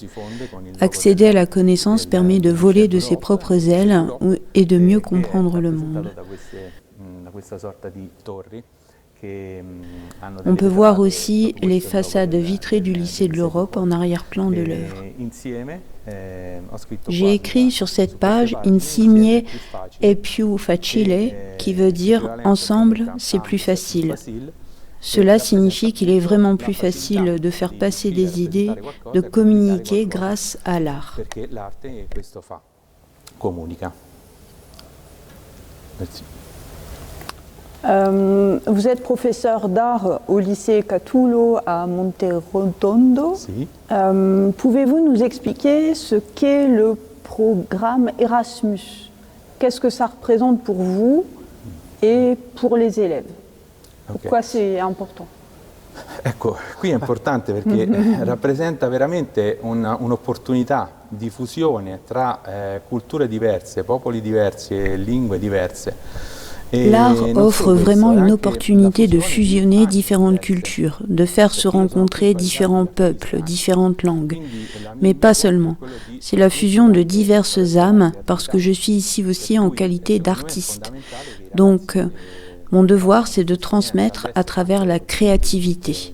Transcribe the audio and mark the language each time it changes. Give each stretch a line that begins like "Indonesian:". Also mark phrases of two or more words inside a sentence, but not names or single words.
French: Accéder à la connaissance permet de voler de ses propres ailes et de mieux comprendre le monde. On peut voir aussi les façades vitrées du lycée de l'Europe en arrière-plan de l'œuvre. J'ai écrit sur cette page «
Italian: Insieme è più facile
French: » qui veut dire « ensemble, c'est plus facile ». Cela signifie qu'il est vraiment plus facile de faire passer des idées, de communiquer grâce à l'art. Merci. Vous êtes professeur d'art au lycée Catullo à Monterotondo. Si. Pouvez-vous nous expliquer ce qu'est le programme Erasmus? Qu'est-ce que ça représente pour vous et pour les élèves? Pourquoi c'est important?
Italian: Ecco, qui è importante perché rappresenta veramente un'opportunità di fusione tra culture diverse, popoli diversi e lingue diverse.
French: L'art offre vraiment une opportunité de fusionner différentes cultures, de faire se rencontrer différents peuples, différentes langues. Mais pas seulement. C'est la fusion de diverses âmes, parce que je suis ici aussi en qualité d'artiste. Donc, mon devoir, c'est de transmettre à travers la créativité.